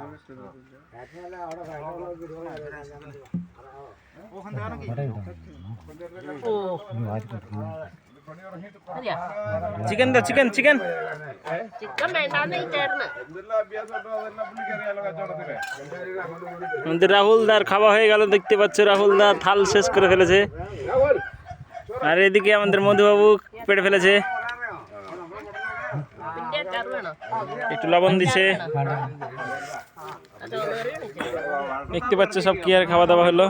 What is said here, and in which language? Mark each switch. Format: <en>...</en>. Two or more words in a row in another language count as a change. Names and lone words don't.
<ml>ചിക്കൻ ദോ ചിക്കൻ ചിക്കൻ എന്തെല്ലാം അഭ്യാസം ഉണ്ടോ അതെല്ലാം പുള്ളിക്കറിയാലോ കച്ചവടത്തില്.</ml> <bn>আমাদের রাহুলদার খাওয়া হয়ে গেল, দেখতে পাচ্ছ রাহুলদা থাল শেষ করে ফেলেছে। আর এদিকে আমাদের মধুবাবু পেটে ফেলেছে, একটু লবণ দিচ্ছে। দেখতে পাচ্ছ সব কি আর খাওয়া দাওয়া হলো।</bn>